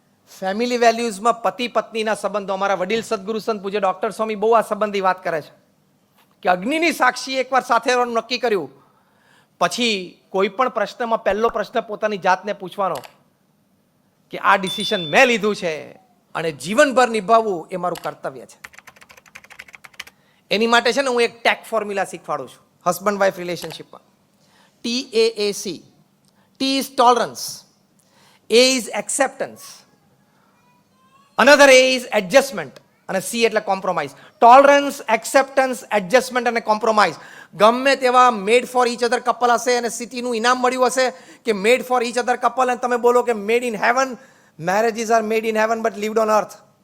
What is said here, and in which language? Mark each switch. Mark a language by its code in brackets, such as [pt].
[gu] Family વેલ્યુઝમાં પતિ પત્નીના સંબંધો, અમારા વડીલ સદગુરુ સંત પૂજ્ય ડોક્ટર સ્વામી બહુ આ સંબંધી વાત કરે છે કે અગ્નિની સાક્ષી એકવાર સાથે રહેવાનું નક્કી કર્યું પછી કોઈ પણ પ્રશ્નમાં પહેલો પ્રશ્ન પોતાની જાતને પૂછવાનો કે આ ડિસિઝન મેં લીધું છે અને જીવનભર નિભાવવું એ મારું કર્તવ્ય છે. એની માટે છે ને હું એક ટેક ફોર્મ્યુલા શીખવાડું છું husband wife રિલેશનશિપમાં. [en] TAAC. T is tolerance, A is acceptance, another A is adjustment [gu] અને C એટલે કોમ્પ્રોમાઇઝ. ટોલરન્સ, એક્સેપ્ટન્સ, એડજસ્ટમેન્ટ અને કોમ્પ્રોમાઇઝ. ગમે તેવા મેડ ફોર ઈચ અધર કપલ હશે અને સિટીનું ઇનામ મળ્યું હશે કે મેડ ફોર ઈચ અધર કપલ, અને તમે બોલો કે [en] Made in heaven. Marriages are made in heaven but lived on earth.